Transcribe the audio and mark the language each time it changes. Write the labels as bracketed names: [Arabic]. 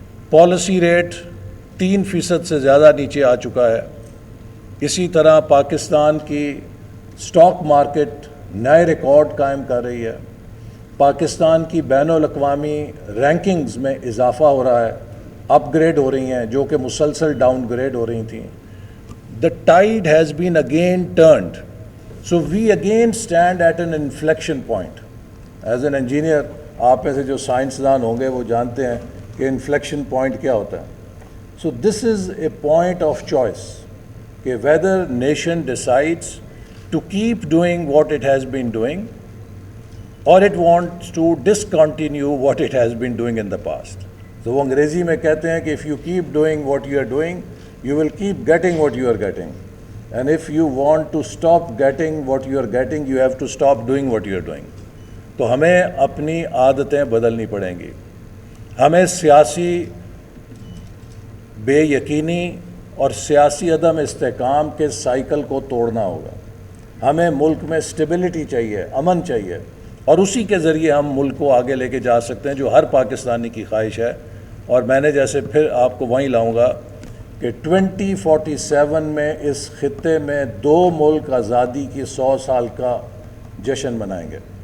[Urdu] Policy rate 3% سے زیادہ نیچے آ چکا ہے۔ اسی طرح پاکستان کی سٹاک مارکیٹ نئے ریکارڈ قائم کر رہی ہے۔ پاکستان کی بین الاقوامی رینکنگز میں اضافہ ہو رہا ہے، اپ گریڈ ہو رہی ہیں جو کہ مسلسل ڈاؤن گریڈ ہو رہی تھیں۔ [English] The tide has been again turned. So we again stand at an inflection point. As an engineer, [Urdu] آپ میں سے جو سائنسدان ہوں گے وہ جانتے ہیں کہ انفلیکشن پوائنٹ کیا ہوتا ہے۔ [English] So this is a point of choice کہ whether nation decides to keep doing what it has been doing or it wants to discontinue what it has been doing in the past. So [Urdu] وہ انگریزی میں کہتے ہیں کہ [English] if you keep doing what you are doing, you will keep getting what you are getting. And if you want to stop getting what you are getting, you have to stop doing what you are doing. [Urdu] تو ہمیں اپنی عادتیں بدلنی پڑیں گی۔ ہمیں سیاسی بے یقینی اور سیاسی عدم استحکام کے سائیکل کو توڑنا ہوگا۔ ہمیں ملک میں سٹیبلٹی چاہیے، امن چاہیے، اور اسی کے ذریعے ہم ملک کو آگے لے کے جا سکتے ہیں جو ہر پاکستانی کی خواہش ہے۔ اور میں نے جیسے پھر آپ کو وہیں لاؤں گا کہ 2047 میں اس خطے میں 2 ملک آزادی کی 100 سال کا جشن منائیں گے۔